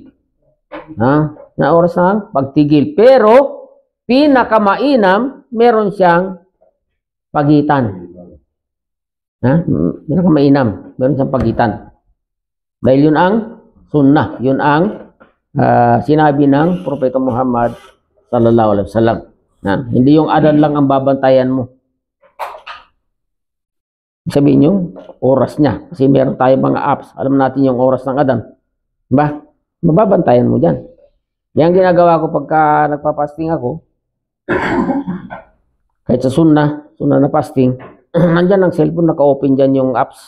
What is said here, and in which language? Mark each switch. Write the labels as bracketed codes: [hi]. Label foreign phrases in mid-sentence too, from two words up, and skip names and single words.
[tl] Na oras ng pagtigil. Pero pinakamainam, meron siyang pagitan. Pinakamainam, meron siyang pagitan. Dahil yun ang sunnah, yun ang sinabi ng Propeta Muhammad [ar] صلى الله عليه وسلم. [tl] Hindi yung adan lang ang babantayan mo. Sabihin yung oras niya. Kasi meron tayo mga apps. Alam natin yung oras ng adan. Diba? Mababantayan mo dyan. Yan ginagawa ko pagka nagpa-fasting ako. Kahit sa sunnah na fasting, nandyan ang cellphone, naka-open dyan yung apps.